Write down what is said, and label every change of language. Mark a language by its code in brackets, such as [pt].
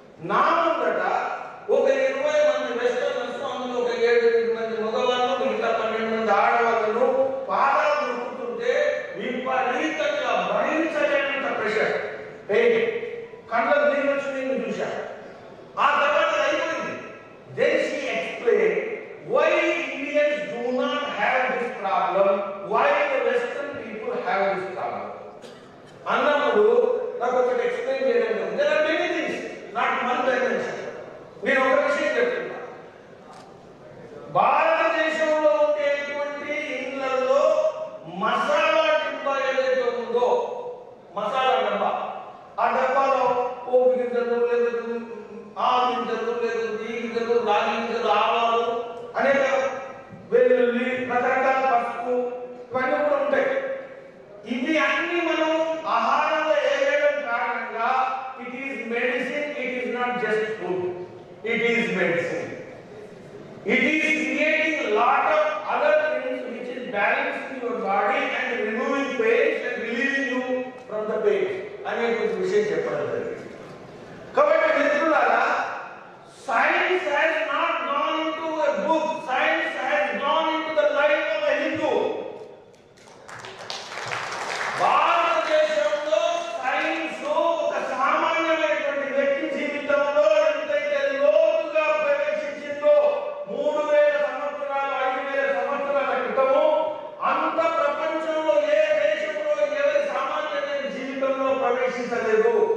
[te] నా ముందట ఒక 20 మంది వెస్టర్నర్స్, అందులో ఒక 7 మంది మగవాళ్ళు, మిగతా 12 మంది ఆడవాళ్ళు పాదాలు నొక్కుతుంటే విపరీతంగా భరించలేనంత ప్రెషర్, పెయిన్, కళ్ళకు నీళ్ళు వచ్చి నేను చూశాను. ఆ తర్వాత అయిపోయింది. [en] Then she explain why Indians do not have this problem, why the Western people have this problem. [te] అన్నప్పుడు నాకు ఒకటి ఎక్స్ప్లెయిన్ చేయడం, [en] there are many things, not one dimension. [te] నేను ఒక విషయం చెప్తున్నా, భారతదేశంలో ఉండేటువంటి ఇళ్లలో మసాలా డబ్బా ఏదైతే ఉందో, మసాలా డబ్బా, ఆ డబ్బాలో పోపు గింజలు లేదు, ఆ గింజలు లేదు, ఈ గింజలు, రాగి గింజలు, ఆవాలు, అనేక వెల్లుల్లి, రకరకాల పసుపు, ఇవన్నీ కూడా ఉంటాయి. ఇవి అన్ని మనం ఆహారంలో వేయడం కారణంగా [en] It is medicine, it is not just food, it is medicine. It is creating a lot of other things which is balancing your body and removing pain and relieving you from the pain. [te] అనే విషయం చెప్పడం జరిగింది. కాబట్టి మిత్రులారా, [en] science has not gone into a book, science has gone into the life of a Hindu. [te] భారతదేశంలో science ఒక సామాన్యమైనటువంటి వ్యక్తి జీవితంలో ఎంతైతే లోతుగా ప్రవేశించిందో 3000 సంవత్సరాలు 5000 సంవత్సరాల క్రితము, అంత ప్రపంచంలో ఏ దేశంలో ఎవరి సామాన్యమైన జీవితంలో ప్రవేశించలేదు.